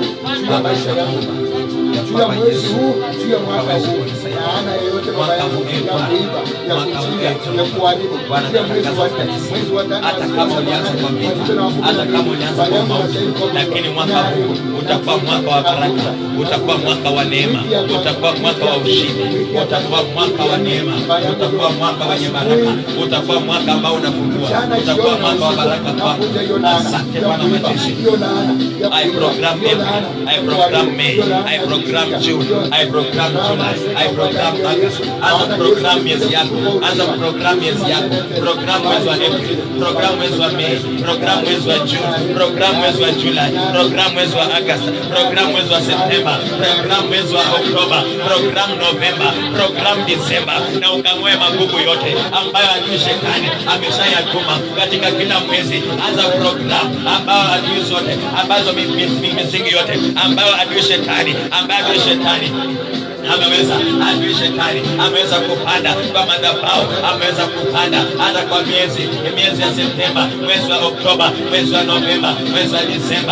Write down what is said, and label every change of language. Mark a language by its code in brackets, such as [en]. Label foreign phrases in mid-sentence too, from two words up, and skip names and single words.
[sw] Baba Jehova juu ya mwezi huu, juu ya mwaka huu, laana yoyote Baba ya kuiba ya kuchinja ya kuharibu Bwana mwezi wa tano, hata kama ulianza kwa vita, hata kama ulianza kwa mauti, lakini mwaka huu utakuwa mwaka wa baraka, utakuwa mwaka wa neema, utakuwa mwaka wa ushindi, utakuwa mwaka wa neema, utakuwa mwaka wenye baraka, utakuwa mwaka ambao unafungua, utakuwa mwaka wa baraka kwako. Asante Bwana majeshi. [en] I program April, I program May, I program June, I program July, I program August. [sw] Anza program miezi yako, anza program miezi yako, program mwezi wa April, program mwezi wa May, program mwezi wa June, program mwezi wa July, program mwezi wa August, program mwezi wa September, program mwezi wa Oktoba, program November, program December, na ukang'oe magugu yote ambayo adui shetani ameshayatuma katika kila mwezi. Anza program ambayo adui zote ambazo misingi yote ambayo adui shetani ameweza adui shetani ameweza kupanda kwa madhabahu, ameweza kupanda hata kwa miezi ya Septemba, mwezi wa Oktoba, mwezi wa Novemba, mwezi wa Disemba.